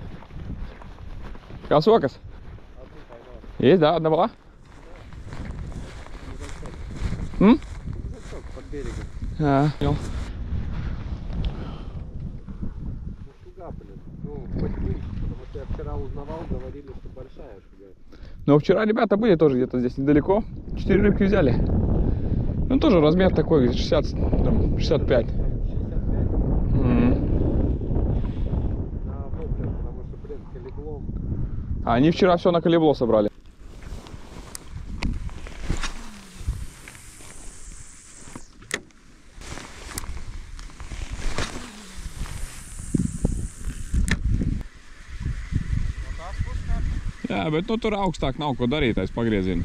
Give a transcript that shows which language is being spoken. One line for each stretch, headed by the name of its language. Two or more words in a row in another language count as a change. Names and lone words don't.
Latvian: Kā sokas?
Russian: Есть, да, одна была? Под берегом. Понял. Ну, шуга, блин. Ну, хоть вы, потому что я вчера узнавал, говорили, что большая шуга. Но вчера ребята были тоже где-то здесь недалеко. 4 рыбки взяли. Ну, тоже размер такой, 60, там, 65. 65? На вопле, потому что, блин, колеблом. А они вчера все на колебло собрали.
Latvian: Jā, bet nu tur augstāk nav ko darīt aiz pagrieziena.